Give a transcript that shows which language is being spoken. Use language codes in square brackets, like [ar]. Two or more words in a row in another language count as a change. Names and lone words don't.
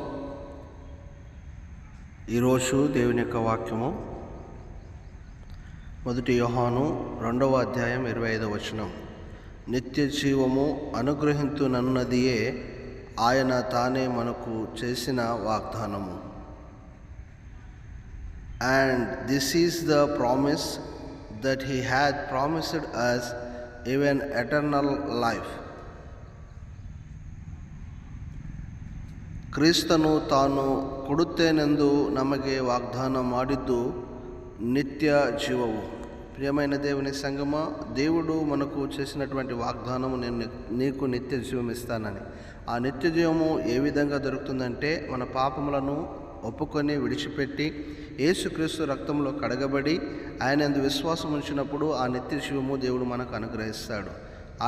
[te] ఈరోజు దేవుని యొక్క వాక్యము 1 యోహాను 2వ అధ్యాయం 25వ వచనం. నిత్య జీవము అనుగ్రహించునన్నదియే ఆయన తానే మనకు చేసిన వాగ్దానము. [en] And this is the promise that he had promised us, even eternal life. [kn] ಕ್ರಿಸ್ತನು ತಾನು ಕೊಡುತ್ತೇನೆಂದು ನಮಗೆ ವಾಗ್ದಾನ ಮಾಡಿದ್ದು [te] నిత్య జీవము. ప్రియమైన దేవుని సంగమ, దేవుడు మనకు చేసినటువంటి వాగ్దానము, నేను నీకు నిత్య జీవం ఇస్తానని. ఆ నిత్య జీవము ఏ విధంగా దొరుకుతుందంటే, మన పాపములను ఒప్పుకొని విడిచిపెట్టి యేసుక్రీస్తు రక్తంలో కడగబడి ఆయనందు విశ్వాసం ఉంచినప్పుడు ఆ నిత్య జీవము దేవుడు మనకు అనుగ్రహిస్తాడు.